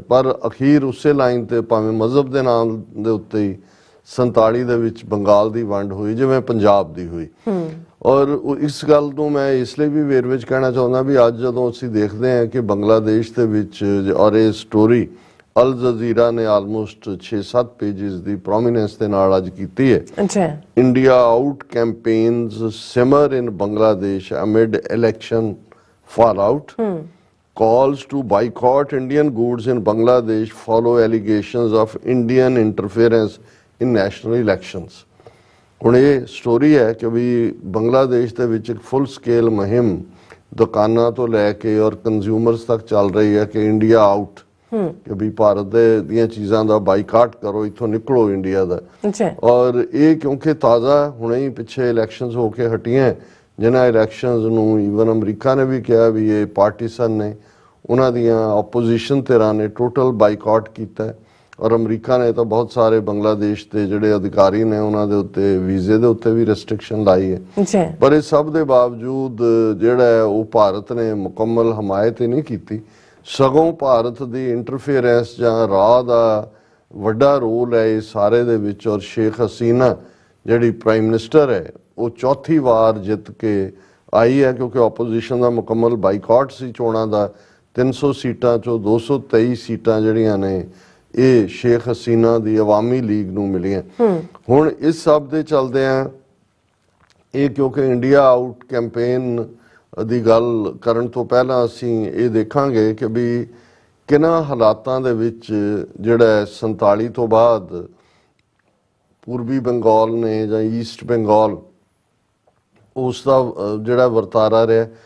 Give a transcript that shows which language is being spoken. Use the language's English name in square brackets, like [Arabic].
[Punjabi] ਪਰ ਅਖੀਰ ਉਸੇ ਲਾਈਨ ਤੇ ਭਾਵੇਂ ਮਜ਼ਹਬ ਦੇ ਨਾਮ ਦੇ ਉੱਤੇ ਹੀ 47 ਦੇ ਵਿੱਚ ਬੰਗਾਲ ਦੀ ਵੰਡ ਹੋਈ ਜਿਵੇਂ ਪੰਜਾਬ ਦੀ ਹੋਈ। ਔਰ ਇਸ ਗੱਲ ਨੂੰ ਮੈਂ ਇਸ ਲਈ ਵੀ ਵੇਰਵੇ ਵਿੱਚ ਕਹਿਣਾ ਚਾਹੁੰਦਾ ਵੀ ਅੱਜ ਜਦੋਂ ਅਸੀਂ ਦੇਖਦੇ ਹਾਂ ਕਿ ਬੰਗਲਾਦੇਸ਼ ਦੇ ਵਿੱਚ ਔਰ ਇਹ ਸਟੋਰੀ ਅਲ ਜਜ਼ੀਰਾ ਨੇ ਆਲਮੋਸਟ 6-7 ਪੇਜਿਸ ਦੀ ਪ੍ਰੋਮੀਨੈਂਸ ਦੇ ਨਾਲ ਅੱਜ ਕੀਤੀ ਹੈ। [English] India out campaigns simmer in Bangladesh amid election fallout, calls to boycott Indian goods in Bangladesh follow allegations of Indian interference in national elections। [Punjabi] ਹੁਣ ਇਹ ਸਟੋਰੀ ਹੈ ਕਿ ਵੀ ਬੰਗਲਾਦੇਸ਼ ਦੇ ਵਿੱਚ ਇੱਕ ਫੁੱਲ ਸਕੇਲ ਮੁਹਿੰਮ ਦੁਕਾਨਾਂ ਤੋਂ ਲੈ ਕੇ ਔਰ ਕੰਜ਼ਿਊਮਰਸ ਤੱਕ ਚੱਲ ਰਹੀ ਹੈ ਕਿ ਇੰਡੀਆ ਆਊਟ, ਕਿ ਵੀ ਭਾਰਤ ਦੀਆਂ ਚੀਜ਼ਾਂ ਦਾ ਬਾਈਕਾਟ ਕਰੋ, ਇੱਥੋਂ ਨਿਕਲੋ ਇੰਡੀਆ ਦਾ। ਔਰ ਇਹ ਕਿਉਂਕਿ ਤਾਜ਼ਾ ਹੁਣੇ ਹੀ ਪਿੱਛੇ ਇਲੈਕਸ਼ਨਸ ਹੋ ਕੇ ਹਟੀਆਂ, ਜਿਨ੍ਹਾਂ ਇਲੈਕਸ਼ਨਸ ਨੂੰ ਈਵਨ ਅਮਰੀਕਾ ਨੇ ਵੀ ਕਿਹਾ ਵੀ ਇਹ ਪਾਰਟੀਸਨ ਨੇ, ਉਹਨਾਂ ਦੀਆਂ ਆਪੋਜੀਸ਼ਨ ਧਿਰਾਂ ਨੇ ਟੋਟਲ ਬਾਈਕਾਟ ਕੀਤਾ। ਔਰ ਅਮਰੀਕਾ ਨੇ ਤਾਂ ਬਹੁਤ ਸਾਰੇ ਬੰਗਲਾਦੇਸ਼ ਦੇ ਜਿਹੜੇ ਅਧਿਕਾਰੀ ਨੇ ਉਹਨਾਂ ਦੇ ਉੱਤੇ ਵੀਜ਼ੇ ਦੇ ਉੱਤੇ ਵੀ ਰੈਸਟ੍ਰਿਕਸ਼ਨ ਲਾਈ ਹੈ। ਪਰ ਇਸ ਸਭ ਦੇ ਬਾਵਜੂਦ ਜਿਹੜਾ ਹੈ ਉਹ ਭਾਰਤ ਨੇ ਮੁਕੰਮਲ ਹਮਾਇਤ ਨਹੀਂ ਕੀਤੀ, ਸਗੋਂ ਭਾਰਤ ਦੀ ਇੰਟਰਫੇਰੈਂਸ ਜਾਂ ਰਾਹ ਦਾ ਵੱਡਾ ਰੋਲ ਹੈ ਇਸ ਸਾਰੇ ਦੇ ਵਿੱਚ। ਔਰ ਸ਼ੇਖ ਹਸੀਨਾ ਜਿਹੜੀ ਪ੍ਰਾਈਮ ਮਿਨਿਸਟਰ ਹੈ ਉਹ ਚੌਥੀ ਵਾਰ ਜਿੱਤ ਕੇ [Hindi] आई है क्योंकि ओपोजिशन का मुकम्मल बाईकाट [Punjabi] सी चोणां दा 300 सीटां चों 223 सीटां जिहड़ियां ने ये शेख हसीना दी अवामी लीग नूं मिलियां। हुण इस सब दे चलदिआं ਇਹ ਕਿਉਂਕਿ ਇੰਡੀਆ ਆਊਟ ਕੈਂਪੇਨ ਦੀ ਗੱਲ ਕਰਨ ਤੋਂ ਪਹਿਲਾਂ ਅਸੀਂ ਇਹ ਦੇਖਾਂਗੇ ਕਿ ਵੀ ਕਿਹਨਾਂ ਹਾਲਾਤਾਂ ਦੇ ਵਿੱਚ ਜਿਹੜਾ 47 ਤੋਂ ਬਾਅਦ ਪੂਰਬੀ ਬੰਗਾਲ ਨੇ ਜਾਂ ਈਸਟ ਬੰਗਾਲ ਉਸ ਦਾ ਜਿਹੜਾ ਵਰਤਾਰਾ ਰਿਹਾ।